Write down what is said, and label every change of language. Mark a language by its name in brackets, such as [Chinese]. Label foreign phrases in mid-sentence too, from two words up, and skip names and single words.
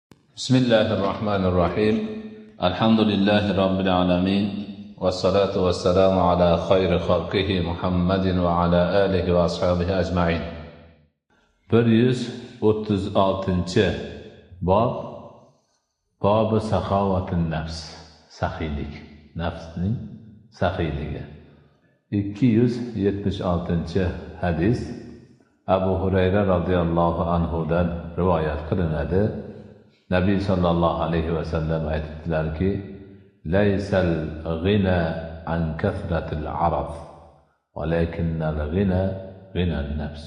[Arabic] بسم الله الرحمن الرحيم الحمد لله رب العالمين والصلاة والسلام على خير خلقه محمد وعلى آله وأصحابه أجمعين 136 باب باب سخاوة النفس [Uzbek] سخيlik nafsning saxiyligi 276 hadis Abu Hurayra radhiyallohu anhudan rivoyat qilinadi. Nabiy [Arabic] صلى الله عليه وسلم [Uzbek] aytdilarki: [Arabic] "ليس الغنى عن كثرة العرض ولكن الغنى غنى النفس."